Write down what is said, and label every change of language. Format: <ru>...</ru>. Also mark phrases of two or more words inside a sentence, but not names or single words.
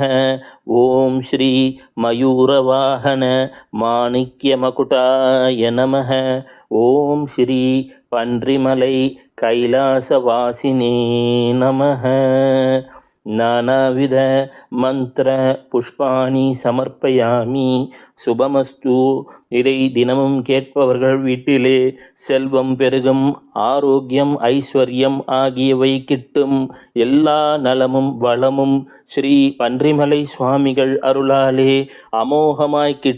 <sa>ओम श्री मयूरवाहन माणिक्यमकुटाय नमः. ओम श्री पण्ड्रिमलै कैलासवासिने नमः. नानाविध मंत्र पुष्पाणि समर्पयामि. சுபமஸ்து.</sa> <ta>இதை தினமும் கேட்பவர்கள் வீட்டிலே செல்வம் பெருகும், ஆரோக்கியம் ஐஸ்வர்யம் ஆகியவை கிட்டும், எல்லா நலமும் வளமும் ஸ்ரீ பன்றிமலை சுவாமிகள் அருளாலே அமோகமாய் கிட்டும்.</ta>